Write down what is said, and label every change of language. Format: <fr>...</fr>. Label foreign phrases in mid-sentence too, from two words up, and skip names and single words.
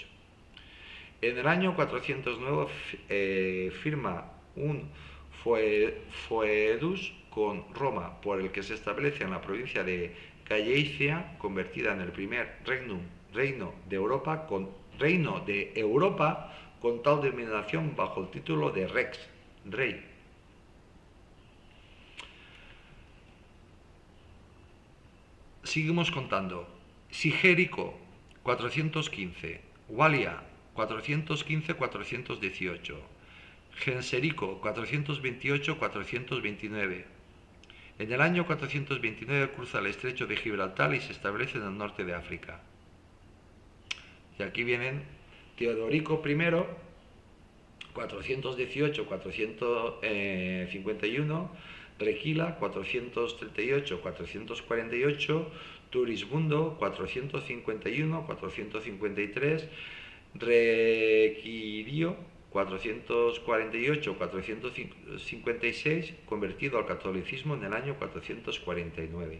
<es>En el año 409 firma un foedus con Roma, por el que se establece en la provincia de Gallaecia, convertida en el primer reino de Europa con tal denominación bajo el título de Rex, rey. Seguimos contando. Sigérico, 415. Wallia, 415-418. Genserico, 428-429. En el año 429 cruza el estrecho de Gibraltar y se establece en el norte de África. Y aquí vienen Teodorico I, 418-451, Requila, 438-448, Turismundo, 451-453, Requirio, 448-456, convertido al catolicismo en el año 449.</es>